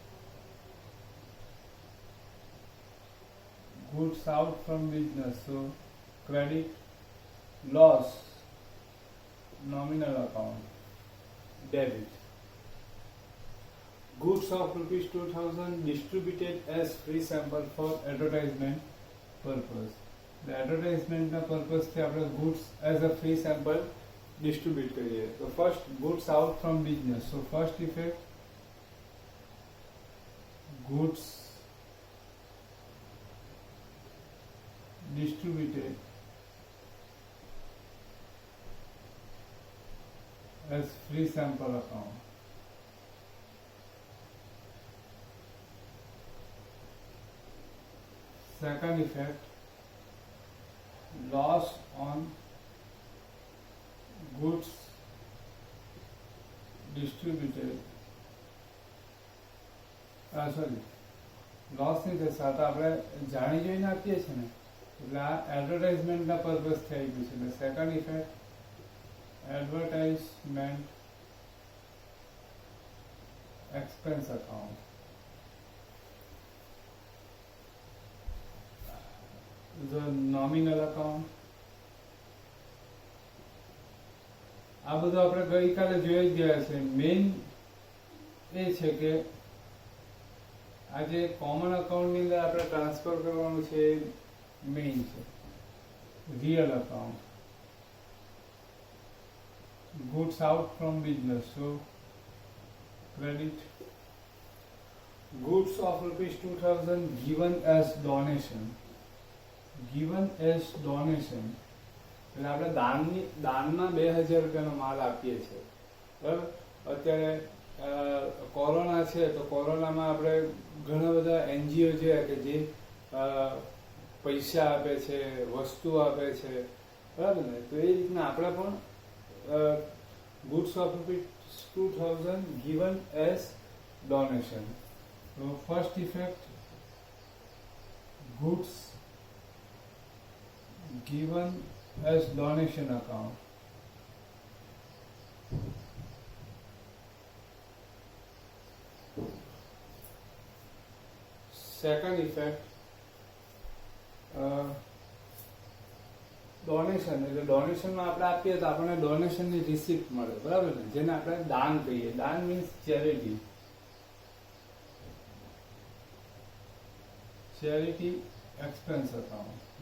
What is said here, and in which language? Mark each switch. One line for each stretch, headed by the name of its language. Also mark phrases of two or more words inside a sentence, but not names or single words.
English: Goods out from business, so credit, loss, nominal account, debit. Goods of ₹2,000 distributed as free sample for advertisement purpose. The advertisement purpose
Gujarati: થી આપણે
English: goods as a free sample distribute કરીએ. So first, goods out from business. So first effect, goods distributed as free sample account. Second effect, loss on goods distributed.
Gujarati: લોસ નહીં થશે, આ તો આપણે જાણી જોઈને આપીએ છીએ ને, એટલે આ
English: advertisementના purpose
Gujarati: થઈ ગયું છે.
English: એટલે second effect, advertisement expense account. The nominal account.
Gujarati: આ બધું આપણે ગઈકાલે જોઈ જ ગયા છે. મેઇન એ છે કે આ જે
English: common accountની
Gujarati: અંદર આપણે ટ્રાન્સફર કરવાનું છે મેઇન છે
English: real account. goods out from business, so credit. goods of ₹2,000 given as donation. given as donation
Gujarati: એટલે આપણે દાનના 2,000 રૂપિયાનો માલ આપીએ છીએ. બરાબર. અત્યારે કોરોના છે તો કોરોનામાં આપણે ઘણા બધા NGO જોયા કે જે પૈસા આપે છે, વસ્તુ આપે છે, બરાબર ને. તો એ રીતના આપણે પણ
English: goods of
Gujarati: ₹2,000
English: given as donation. તો first effect, goods given as donation account. Second effect, ડોનેશન.
Gujarati: એટલે ડોનેશનમાં આપણે આપીએ તો આપણને ડોનેશનની રિસિપ્ટ મળે, બરાબર ને, જેને આપણે દાન કહીએ.
English: દાન means charity. charity expense account.